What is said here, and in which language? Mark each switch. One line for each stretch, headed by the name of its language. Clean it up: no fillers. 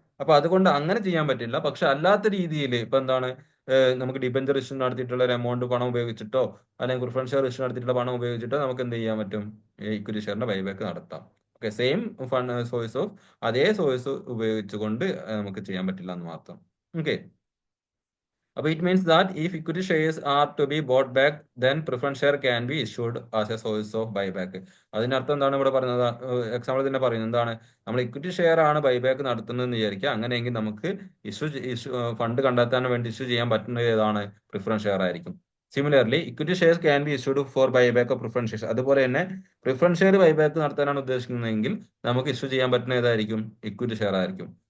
Malayalam: അപ്പൊ അതുകൊണ്ട് അങ്ങനെ ചെയ്യാൻ പറ്റില്ല. പക്ഷെ അല്ലാത്ത രീതിയിൽ ഇപ്പൊ എന്താണ് നമുക്ക് ഡിബഞ്ചർ ഇഷ്യൂ നടത്തിയിട്ടുള്ള ഒരു എമൗണ്ട് പണം ഉപയോഗിച്ചിട്ടോ അല്ലെങ്കിൽ പ്രിഫറൻസ് ഷെയർ ഇഷ്യൂ നടത്തിയിട്ടുള്ള പണം ഉപയോഗിച്ചിട്ടോ നമുക്ക് എന്ത് ചെയ്യാൻ പറ്റും, ഇക്വിറ്റി ഷെയറിന്റെ ബൈബാക്ക് നടത്താം. Okay, same fund source of അതേ സോഴ്സ് ഉപയോഗിച്ചുകൊണ്ട് നമുക്ക് ചെയ്യാൻ പറ്റില്ല എന്ന് മാത്രം.
English: okay,
Malayalam: അപ്പോൾ
English: it means that if equity shares are to be bought back, then preference share can be issued as a source of buyback.
Malayalam: അതിനർത്ഥം എന്താണ് ഇവിടെ പറയുന്നത്, എക്സാമ്പിൾ തന്നെ പറയുന്നത് എന്താണ്, നമ്മൾ ഇക്വിറ്റി ഷെയർ ആണ് ബൈബാക്ക് നടത്തുന്നതെന്ന് വിചാരിക്കുക. അങ്ങനെയെങ്കിൽ നമുക്ക് ഫണ്ട് കണ്ടെത്താൻ വേണ്ടി ഇഷ്യൂ ചെയ്യാൻ പറ്റുന്നത് ഏതാണ്, പ്രിഫറൻസ് ഷെയർ ആയിരിക്കും.
English: Similarly equity shares can be issued for buyback of preference shares.
Malayalam: അതുപോലെ തന്നെ പ്രിഫറൻസ് ഷെയർ ബൈബാക്ക് നടത്താനാണ് ഉദ്ദേശിക്കുന്നതെങ്കിൽ നമുക്ക് ഇഷ്യൂ ചെയ്യാൻ പറ്റുന്ന ഏതായിരിക്കും, ഇക്വിറ്റി ഷെയർ ആയിരിക്കും.